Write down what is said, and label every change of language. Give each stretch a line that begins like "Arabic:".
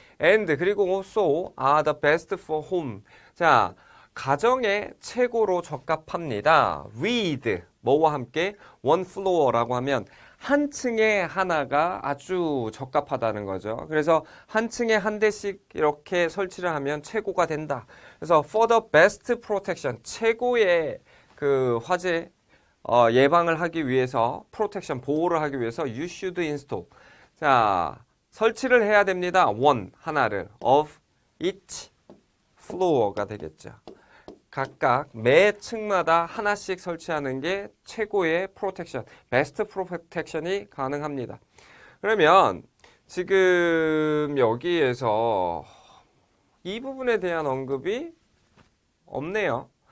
English: And
Korean: 그리고
English: also are the best for home.
Korean: 자, 가정에 최고로 적합합니다. with 뭐와 함께
English: one floor
Korean: 라고 하면 한 층에 하나가 아주 적합하다는 거죠. 그래서 한 층에 한 대씩 이렇게 설치를 하면 최고가 된다. 그래서
English: for the best protection
Korean: 최고의 화재 예방을 하기 위해서 protection 보호를 하기 위해서
English: you should install.
Korean: 자, 설치를 해야 됩니다. one 하나를
English: of each floor
Korean: 가 되겠죠. 각각 매 층마다 하나씩 설치하는 게 최고의 프로텍션, 베스트 프로텍션이 가능합니다. 그러면 지금 여기에서 이 부분에 대한 언급이 없네요.